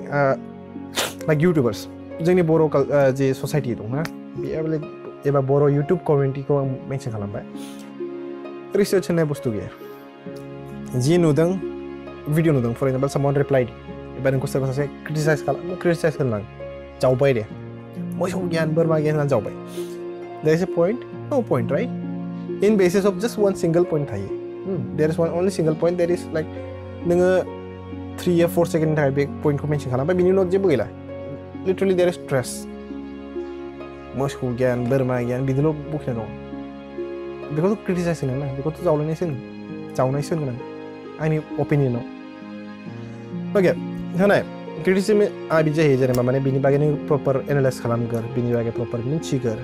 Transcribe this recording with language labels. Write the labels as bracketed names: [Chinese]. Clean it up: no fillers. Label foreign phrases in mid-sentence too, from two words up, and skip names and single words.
[Bodo] लाइक इउटुबार्स, जोंनि बर' जे ससाइटि दं ना, बेयाव एबा बर' [English] YouTube community [Bodo] आं मेनसन खालामबाय। रिसार्च होननाय बुस्थु गैया। जि नुदों भिडिअ नुदों, [English] for example someone replied [Bodo] एबा नोंखौ सोरबा सासे क्रिटिसाइज होनलां जावबाय दे, मोसौ गियान, बोरमा गियान होननानै जावबाय। [English] There is a point, no point, Right? In basis of just one single point थायो। There is one only single point. There is like [Bodo] नोङो 3 या 4 सेकेन्डनि थाखाय बे पइन्टखौ मेनसन खालामबाय, बिनि उनाव जेबो गैला। [English] Literally there is stress. [Bodo] मोसौ गियान, बोरमा गियान बिदिल' बखिना दं। बेखौथ' क्रिटिसाइज होनो ना, बेखौथ' जावलायनायसो होनो, जावनायसो होनगोन आं आंनि अपिनियनाव। ओके, होनाय क्रिटिसिजमआ बिदि जायो जेनेबा माने बिनि बागै नों [English] proper analyse [Bodo] खालामगोर, बिनि बागै प्रपार मिथिगोर।